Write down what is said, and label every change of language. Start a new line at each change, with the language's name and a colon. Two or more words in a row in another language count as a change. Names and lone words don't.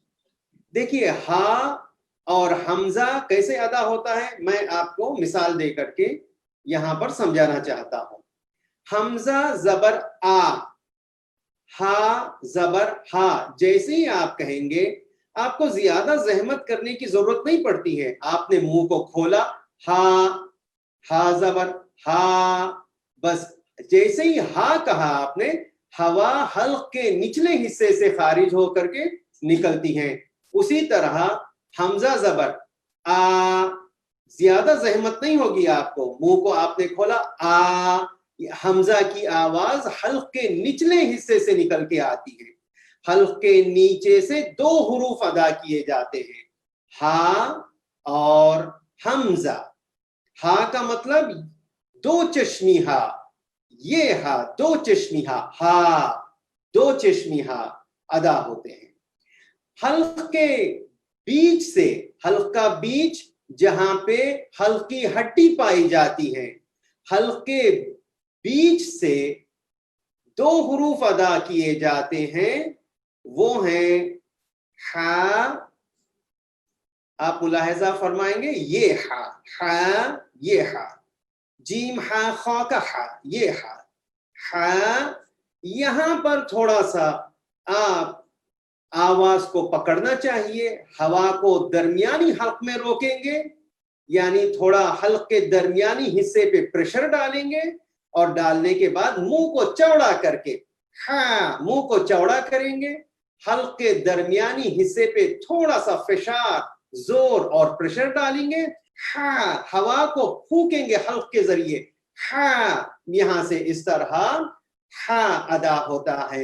Urdu: دیکھیے ہا اور حمزہ کیسے ادا ہوتا ہے میں آپ کو مثال دے کر کے یہاں پر سمجھانا چاہتا ہوں. حمزہ زبر آ، ہا زبر ہا، جیسے ہی آپ کہیں گے آپ کو زیادہ زحمت کرنے کی ضرورت نہیں پڑتی ہے. آپ نے منہ کو کھولا، ہا، ہا زبر ہا، بس جیسے ہی ہا کہا آپ نے ہوا حلق کے نچلے حصے سے خارج ہو کر کے نکلتی ہیں. اسی طرح حمزہ زبر آ، زیادہ زحمت نہیں ہوگی آپ کو، منہ کو آپ نے کھولا آ، حمزہ کی آواز حلق کے نچلے حصے سے نکل کے آتی ہے. حلق کے نیچے سے 2 حروف ادا کیے جاتے ہیں، ہا اور حمزہ. ہا کا مطلب 2 چشمی ہا، یہ ہا 2 چشمی ہا، ہا 2 چشمی ہا ادا ہوتے ہیں. حلق کے بیچ سے، حلق کا بیچ جہاں پہ حلق کی ہڈی پائی جاتی ہے، حلق کے بیچ سے 2 حروف ادا کیے جاتے ہیں، وہ ہیں ہا. آپ ملاحظہ فرمائیں گے یہ ہا، ہا یہ ہا، جیم ہا خا کا ہا، یہ ہا، ہا. یہاں پر تھوڑا سا آپ آواز کو پکڑنا چاہیے، ہوا کو درمیانی حلق میں روکیں گے، یعنی تھوڑا حلق کے درمیانی حصے پہ پریشر ڈالیں گے اور ڈالنے کے بعد منہ کو چوڑا کر کے ہاں، منہ کو چوڑا کریں گے، حلق کے درمیانی حصے پہ تھوڑا سا فشار، زور اور پریشر ڈالیں گے، ہاں، ہوا کو پھونکیں گے حلق کے ذریعے، ہاں، یہاں سے اس طرح ہاں ادا ہوتا ہے.